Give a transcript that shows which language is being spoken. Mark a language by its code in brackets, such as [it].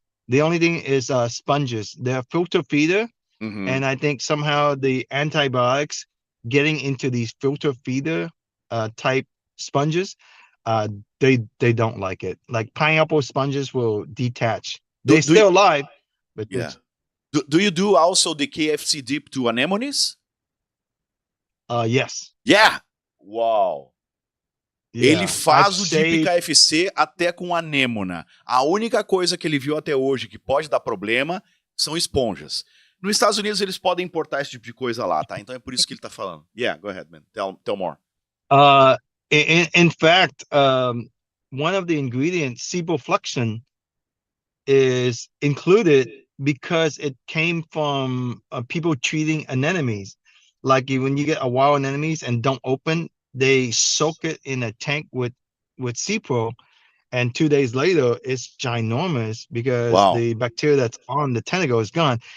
[en] The only thing is sponges. They're filter feeder, and I think somehow the antibiotics getting into these filter feeder type sponges, they don't like it. Like pineapple sponges will detach. They're still alive, but yeah. Do you do also the KFC dip to anemones? Yes. Yeah. Wow. Yeah. [pt] Ele faz o dip KFC até com anêmona. A única coisa que ele viu até hoje que pode dar problema são esponjas. Nos Estados Unidos eles podem importar esse tipo de coisa lá, tá? Então é por isso que ele tá falando. [en] Yeah, go ahead, man. Tell more. In fact, one of the ingredients, sebofluxion, is included because it came from people treating anemones. Like when you get a wild anemones and don't open, they soak it in a tank with Cipro, and 2 days later it's ginormous because the bacteria that's on the tentacle is gone.